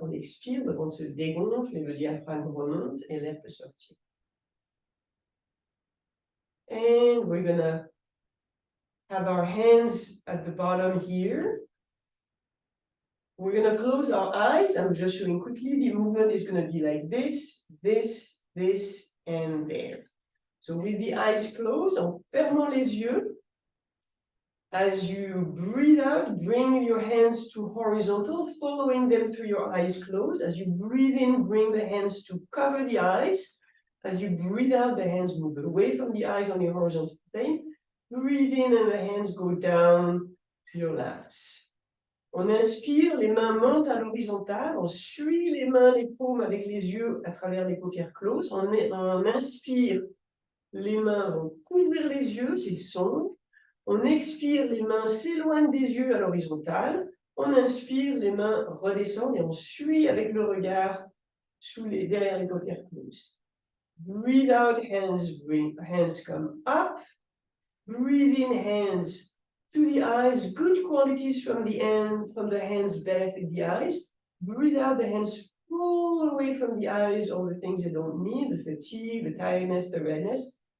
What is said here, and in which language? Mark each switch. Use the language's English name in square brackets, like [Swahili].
[French] On expire, le ventre se dégonfle et le diaphragme remonte et l'air peut sortir. [English] And we're gonna have our hands at the bottom here. We're gonna close our eyes. I'm just showing quickly. The movement is gonna be like this, this, this, and there. So with the eyes closed, [French] en fermant les yeux, [English] as you breathe out, bring your hands to horizontal, following them through your eyes closed. As you breathe in, bring the hands to cover the eyes. As you breathe out, the hands move away from the eyes on your horizontal plane. Breathe in and the hands go down to your laps. [French] On inspire, les mains montent à l'horizontale. On suit les mains, les paumes avec les yeux à travers les paupières closes. On inspire, les mains vont couvrir les yeux, c'est sombre. On expire, les mains s'éloignent des yeux à l'horizontale. On inspire, les mains redescendent et on suit avec le regard derrière les paupières closes. [English] Breathe out, hands come up. Breathe in, hands to the eyes. Good qualities from the hands benefit the eyes. Breathe out, the hands pull away from the eyes all the things they don't need, the fatigue, the tiredness, the redness.